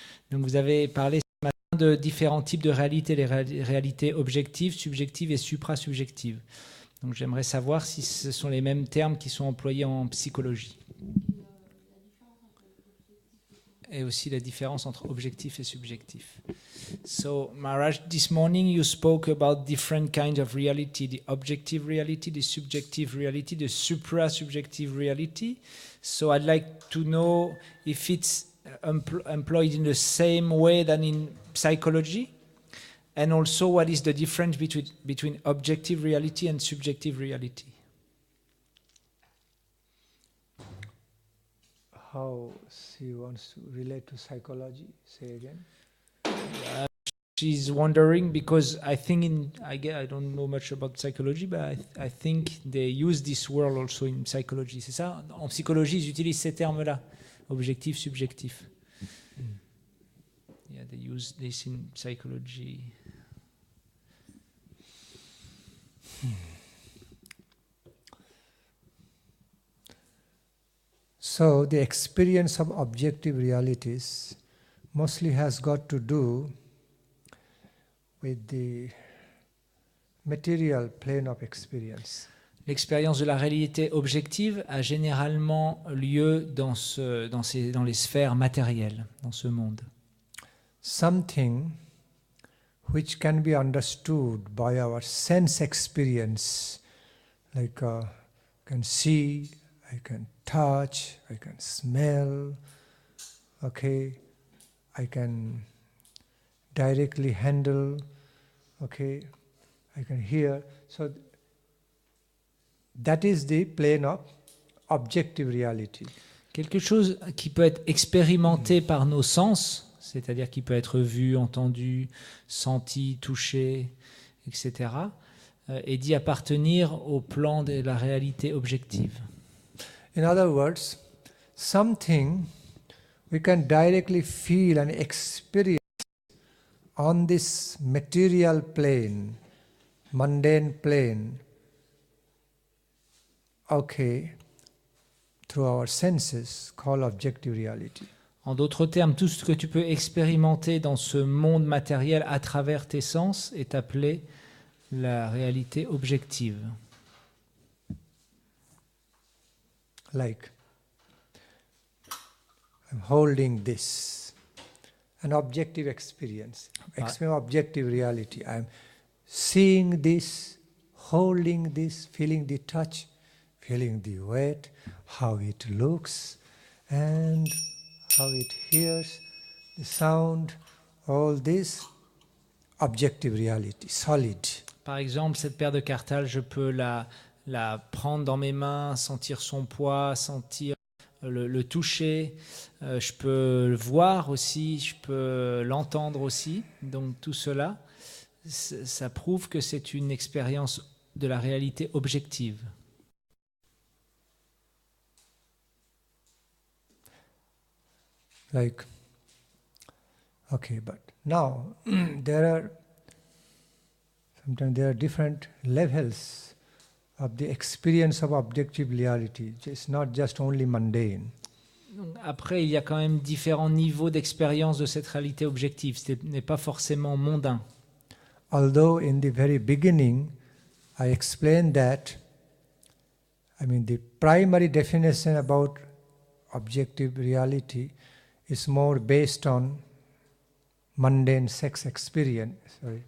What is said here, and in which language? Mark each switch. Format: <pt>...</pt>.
<fr>Donc vous avez parlé ce matin de différents types de réalités, les réalités objectives, subjectives et supra-subjectives. Donc j'aimerais savoir si ce sont les mêmes termes qui sont employés en psychologie. Et aussi la différence entre objectif et subjectif.</fr> <en>So Maharaj, this morning you spoke about different kinds of reality, the objective reality, the subjective reality, the supra-subjective reality. So I'd like to know if it's employed in the same way than in psychology, and also what is the difference between objective reality and subjective reality. How she wants to relate to psychology? Say again. She's wondering because I think I don't know much about psychology, but I think they use this word also in psychology.</en> <fr>C'est ça? En psychologie, ils utilisent ces termes-là, objectif, subjectif.</fr> <en>Yeah, they use this in psychology. So the experience of objective realities mostly has got to do with the material plane of experience.</en> <fr>L'expérience de la réalité objective a généralement lieu dans les sphères matérielles, dans ce monde.</fr> <en>Something which can be understood by our sense experience, like I can see, I can touch, I can smell, okay, I can directly handle, okay, I can hear. So that is the plane of objective reality.</en> <fr>Quelque chose qui peut être expérimenté par nos sens, c'est-à-dire qui peut être vu, entendu, senti, touché, etc., est dit appartenir au plan de la réalité objective.</fr> <en>In other words, something we can directly feel and experience on this material plane, mundane plane, okay, through our senses, called objective reality.</en> <fr>En d'autres termes, tout ce que tu peux expérimenter dans ce monde matériel à travers tes sens est appelé la réalité objective.</fr> <en>Like, I'm holding this, an objective experience, objective reality. I'm seeing this, holding this, feeling the touch, feeling the weight, how it looks, and how it hears, the sound, all this objective reality, solid.</en> <fr>Par exemple, cette paire de cartals, je peux la prendre dans mes mains, sentir son poids, sentir le toucher, je peux le voir aussi, je peux l'entendre aussi. Donc tout cela, ça prouve que c'est une expérience de la réalité objective.</fr> <en>Like, okay, but now sometimes there are different levels of the experience of objective reality. It's not just only mundane.</en> <fr>Après, il y a quand même différents niveaux d'expérience de cette réalité objective. Ce n'est pas forcément mondain.</fr> <en>Although in the very beginning, I explained that, the primary definition about objective reality is more based on mundane sense experience.</en>